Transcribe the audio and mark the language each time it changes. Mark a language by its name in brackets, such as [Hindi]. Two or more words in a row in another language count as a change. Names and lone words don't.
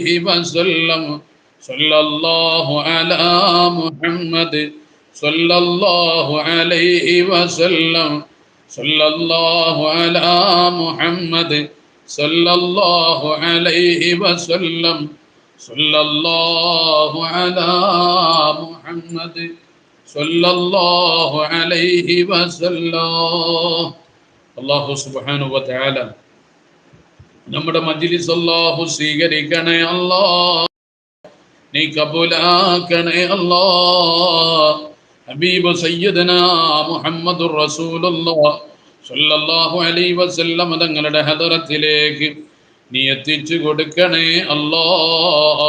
[Arabic] وسلم صلى الله على محمد صلى الله عليه وسلم صلى الله على محمد صلى الله عليه وسلم صلى الله على محمد صلى الله عليه وسلم. الله سبحانه وتعالى [Malayalam] നമ്മുടെ മജ്ലിസ് അല്ലാഹു സ്വീകരിക്കണേ അല്ലാഹ്, നീ കബൂലാക്കണേ അല്ലാഹ്. [Arabic] حبيب سيدنا محمد رسول الله صلى الله عليه وسلم [Malayalam] തങ്ങളുടെ ഹദറത്തിലേക്ക് നീ എത്തിച്ചു കൊടുക്കണേ അല്ലാഹ്.